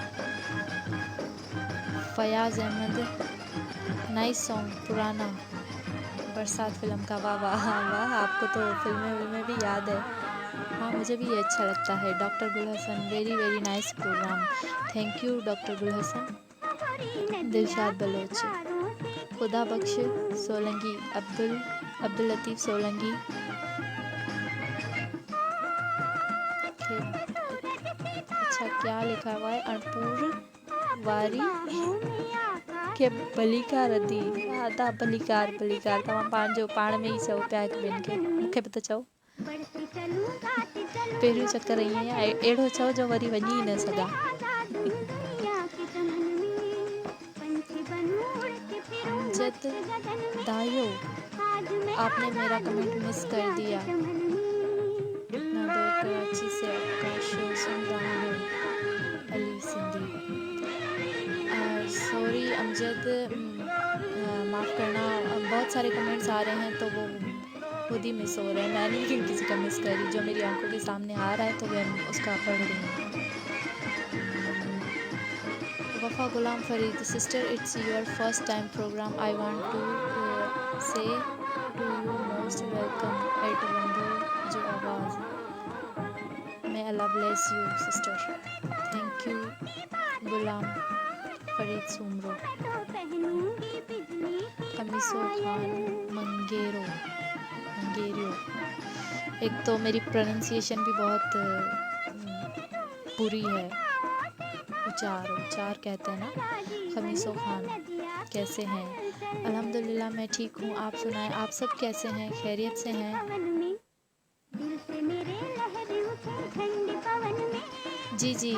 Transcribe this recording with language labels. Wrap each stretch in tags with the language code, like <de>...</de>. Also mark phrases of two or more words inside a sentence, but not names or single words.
<ur>فیاض احمد,</ur> <en>nice song,</en> <ur>پرانا برسات فلم کا، واہ واہ واہ، آپ کو تو فلمیں بھی یاد ہے. ہاں مجھے بھی یہ اچھا لگتا ہے۔ ڈاکٹر گل حسن,</ur> <en>very very nice program, thank you</en> <ur>ڈاکٹر گل حسن. دلشاد بلوچ، خدا بخش سولنکی، عبداللطیف سولنکی. اچھا کیا لکھا ہوا ہے?</ur> <sd>अणपुर वारी के भलीकार अदी, आदा भलीकार तव्हां पंहिंजो पाण में ई चओ पिया हिक ॿियनि खे, मूंखे बि त चओ। पहिरियों चक्कर ईअं आहे, अहिड़ो चओ जो वरी वञी ई न सघां।</sd> <ur>امجد دایو, آپ نے میرا کمنٹ مس کر دیا. نادور کراچی سے آپ کا شو سن رہا ہوں، علی سندھی. سوری امجد، معاف کرنا، بہت سارے کمنٹس آ رہے ہیں تو وہ خود ہی مس ہو رہے ہیں، میں نہیں کسی کا مس کر رہی، جو میری آنکھوں کے سامنے آ رہا ہے تو میں اس کا پڑھ رہی ہوں.</ur> <en>Wafa Ghulam Farid, sister it's your first time program, I want to say to you most welcome at Bamboo jo Awaz. May Allah bless you sister, thank you Ghulam Farid Soomro.</en> <ur>خمیسو خان منگیرو منگیریو. ایک تو میری پرونانسی ایشن بھی بہت بری ہے. اچار کہتے ہیں نا۔ خمیسو خان کیسے ہیں? الحمدللہ میں ٹھیک ہوں. آپ سنائیں، آپ سب کیسے ہیں؟ خیریت سے ہیں؟ جی جی.</ur>